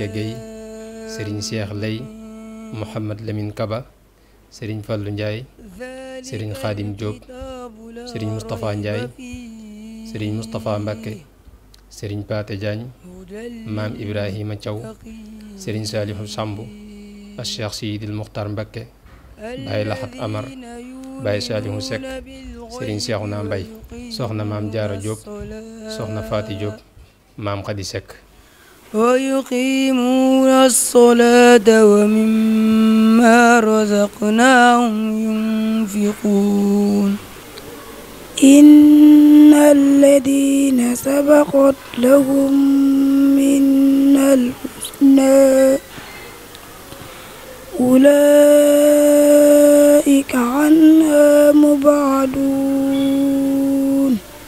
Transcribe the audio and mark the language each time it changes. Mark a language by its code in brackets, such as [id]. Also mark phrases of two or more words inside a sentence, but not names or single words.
[wo] Gueye, sëriñ Cheikh Lay, Mouhamad Lamine Kaba, sëriñ Fallou Ndiaye, sëriñ Khadim Diop, sëriñ Moustapha Ndiaye, sëriñ Moustapha Mbacké, sëriñ Paate Diagne, maam Ibrahima Thiaw, sëriñ Salihu Samb, ak Cheikh Sidil Muxtar Mbacké, Baye Laxat Amar, Baye Salihu Seck, sëriñ Cheikhouna Mbaye, soxna maam Jaara Diop, soxna Faati Diop, maam Khady Seck. [ar] ويقيمون الصلاة ومما رزقناهم ينفقون إن الذين سبقت لهم منا الحسنى أولئك عنها مبعدون